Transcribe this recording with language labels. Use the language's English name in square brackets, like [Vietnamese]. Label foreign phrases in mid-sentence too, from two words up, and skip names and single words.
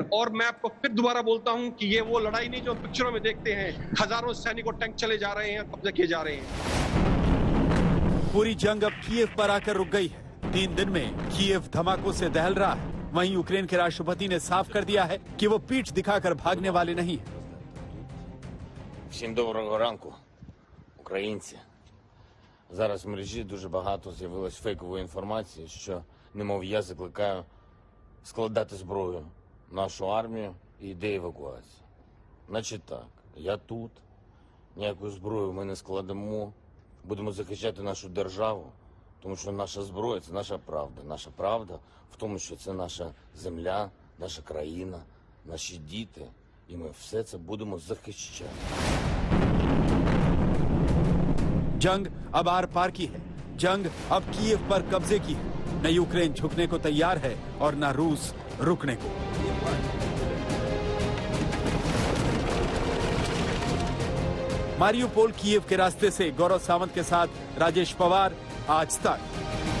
[Hindi] और मैं आपको फिर दोबारा बोलता हूं कि ये वो लड़ाई नहीं जो पिक्चरों में देखते हैं, हजारों सैनिक और टैंक चले जा रहे हैं, कब्जा किए जा रहे हैं। पूरी जंग अब कीव पर आकर रुक गई है। 3 दिन में कीव धमाकों से दहल रहा है। वहीं यूक्रेन के राष्ट्रपति ने साफ कर दिया है कि वो पीठ दिखाकर भागने वाले नहीं है। [Ukrainian] Всім доброго ранку, українці. Зараз в мережі дуже багато з'явилось фейкової інформації, що, немов я закликаю складати зброю нашу армію і йде евакуація. Значить так, я тут, ніяку зброю ми не складемо, будемо захищати нашу державу, тому що наша зброя – це наша правда. Наша правда в тому, що це наша земля, наша країна, наші діти, і ми все це будемо захищати. [Hindi] जंग अब आर पार की है। जंग अब कीव पर कब्जे की है। न यूक्रेन झुकने को तैयार है और न रूस रुकने को। मारियुपोल कीव के रास्ते से गौरव सावंत के साथ राजेश पवार, आज तक।